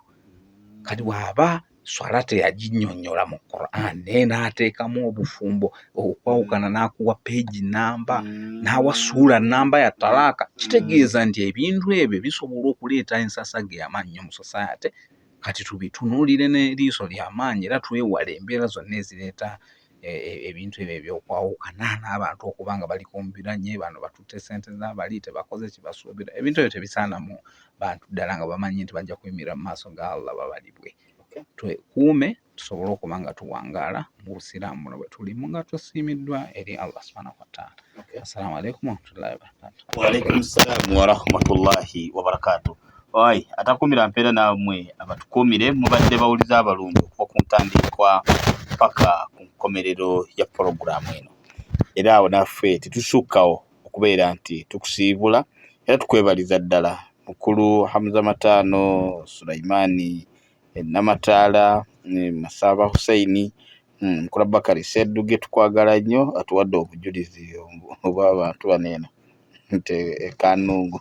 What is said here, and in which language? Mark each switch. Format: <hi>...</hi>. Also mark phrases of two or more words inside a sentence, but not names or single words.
<lg>Kati bw'aba swala teyaginnyonnyola mu Quran naye n'ateekamu obufumbo okwawukana n'akuwa page namba n'awa ssuula namba ya talaaka, kitegeeza nti ebintu ebyo bisobola okuleeta ensasage y'amannyo mu society kati tubitunuulire n'eriiso ly'amaanyi era twewale embeera zonna ezireeta ebintu ebyo ebyokwawukana n'abantu okuba nga bali kumbiranye, bano batutte ssente z'abali tebakoze kibasuubira. Ebintu ebyo tebisaana mu bantu ddala nga bamanyi nti bajja kuyimirira mu maaso ga Allah babalibwe. Twekuume tusobole okuba nga tuwangaala mu busiraamu buno bwe tulimu nga tusiimiddwa eri Allah</lg> <ar>سبحانه وتعالى. السلام عليكم ورحمة الله وبركاته. وعليكم السلام ورحمة الله وبركاته. Oi,</ar> <lg>atakumira mpeera nammwe abatukuumire mubadde bawuliza abalungi okuva ku ntandikwa paka ku nkomerero ya puroguramu eno. Era awo naffe tetusukkawo okubeera nti tukusiibula era tukwebaliza ddala mukulu Hamza Mataano, Sulaimani Namataala, Masaba Husaini, Mukulu Bakari Sedduge tukwagala nnyo atuwadde obujulizi obw'abantu baneeno nte Kanungu.</lg>